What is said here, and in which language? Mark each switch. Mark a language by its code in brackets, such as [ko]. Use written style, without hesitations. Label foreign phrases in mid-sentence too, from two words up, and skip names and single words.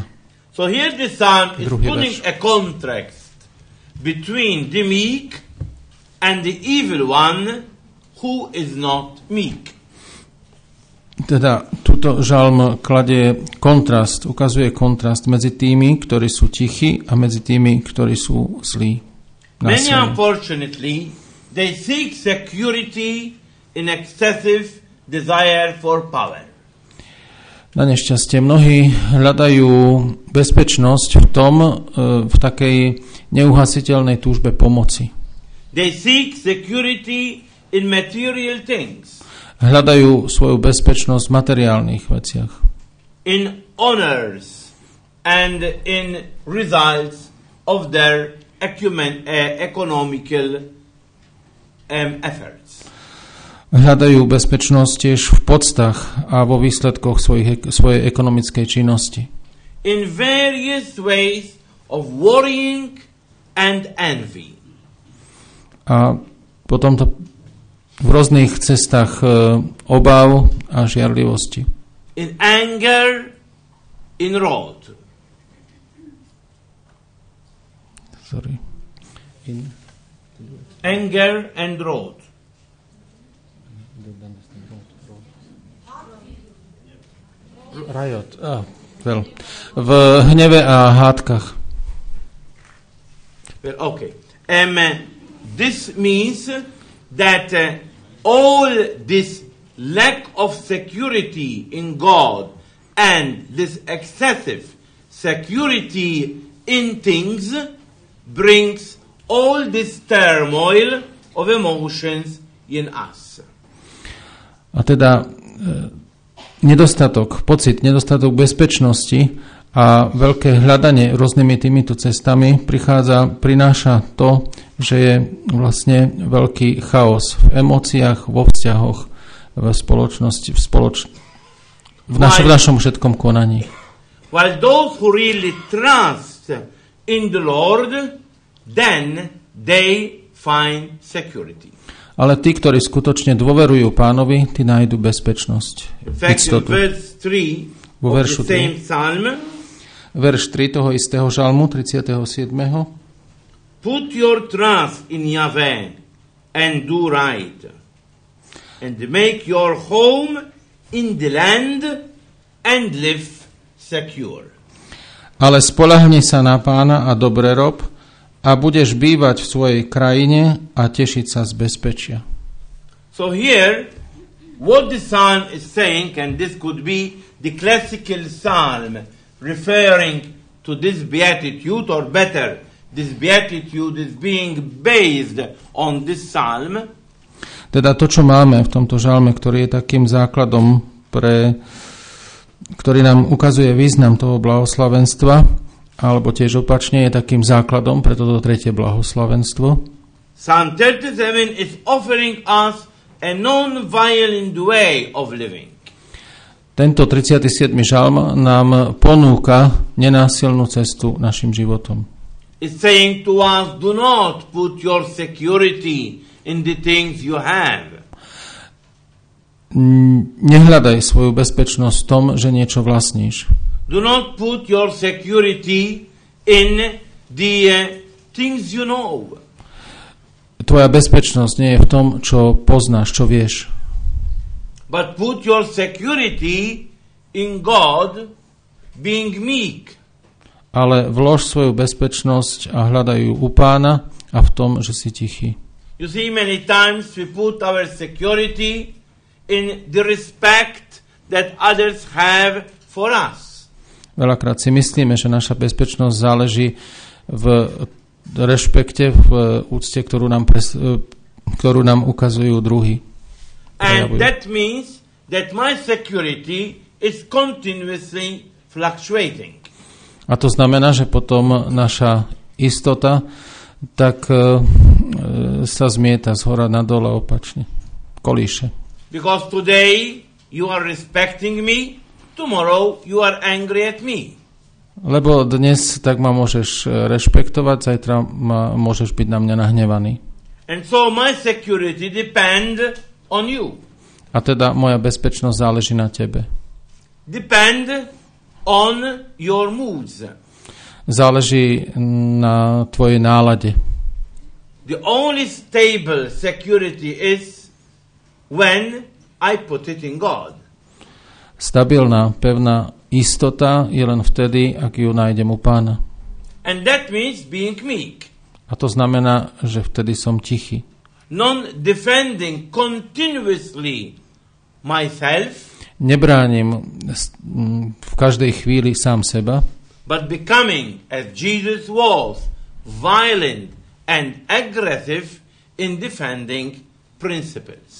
[en] So here the psalm is [sk] Druhý [en] putting [sk] verš. [en] a contrast between the meek and the evil one who is not meek. [sk] Teda túto žalm kladie kontrast, ukazuje kontrast medzi tými, ktorí sú tichí a medzi tými, ktorí sú zlí. [en] Many, unfortunately, they seek security in excessive desire for power. [sk] Na nešťastie mnohí hľadajú bezpečnosť v tom, v takej neuhasiteľnej túžbe pomoci. [en] They seek security in material things, [sk] Hľadajú svoju bezpečnosť v materiálnych veciach. [en] in honors and in results of their economical efforts. [sk] Hľadajú bezpečnosť tiež v poctách a vo výsledkoch svojej ekonomickej činnosti. [en] In various ways of worrying and envy. [sk] A potom to v rôznych cestách obáv a žiarlivosti. [en] In anger, in wrath. Sorry. Anger and wrath. Riot. [sk] V hneve a hádkach. [en] Well, okay. This means that all this lack of security in God and this excessive security in things brings all this turmoil of emotions in us. [sk] A teda nedostatok bezpečnosti a veľké hľadanie rôznymi týmito cestami prináša to, že je vlastne veľký chaos v emóciách, vo vzťahoch, v spoločnosti, v našom všetkom konaní. [en] While those who really trust in the Lord, then they find security. [sk] Ale tí, ktorí skutočne dôverujú Pánovi, tí nájdu bezpečnosť. [en] In fact, in verse 3 [sk] Vo [en] of [sk] veršu [en] the same psalm, [sk] verš 3 toho istého žalmu, 37. [en] put your trust in Yahweh and do right, and make your home in the land and live secure. [sk] Ale spoľahni sa na Pána a dobre rob, a budeš bývať v svojej krajine a tešiť sa z bezpečia. [en] So here, what the psalm is saying, and this could be the classical psalm referring to this beatitude, or better, this beatitude is being based on this psalm. [sk] Teda to, čo máme v tomto žalme, ktorý je takým základom, ktorý nám ukazuje význam toho blahoslavenstva, alebo tiež opačne je takým základom pre toto tretie blahoslavenstvo. [en] Psalm 37 is offering us a non-violent way of living. [sk] Tento 37. žalm nám ponúka nenásilnú cestu našim životom. [en] It's saying to us, do not put your security in the things you have. [sk] Nehľadaj svoju bezpečnosť v tom, že niečo vlastníš. [en] Do not put your security in the things you know. [sk] Tvoja bezpečnosť nie je v tom, čo poznáš, čo vieš. [en] But put your security in God, being meek. [sk] Ale vlož svoju bezpečnosť a hľadaj ju u Pána a v tom, že si tichý. [en] You see, many times we put our security in the respect that others have for us. [sk] Veľakrát si myslíme, že naša bezpečnosť záleží v rešpekte, v úcte, ktorú nám ukazujú druhy. [en] And that means that my security is continuously fluctuating. [sk] A to znamená, že potom naša istota tak sa zmieta z hora na dole opačne. Kolíše. [en] Because today you are respecting me, tomorrow you are angry at me. [sk] Lebo dnes tak ma môžeš rešpektovať, zajtra môžeš byť na mňa nahnevaný. [en] And so my security depend on you. [sk] A teda moja bezpečnosť záleží na tebe. [en] Depend on your moods. [sk] Záleží na tvojej nálade. [en] The only stable security is when I put it in God. [sk] Stabilná, pevná istota je len vtedy, ak ju nájdem u Pána. [en] And that means being meek. [sk] A to znamená, že vtedy som tichý. [en] Non-defending continuously myself. [sk] Nebránim v každej chvíli sám seba, [en] but becoming, as Jesus was, violent and aggressive in defending principles.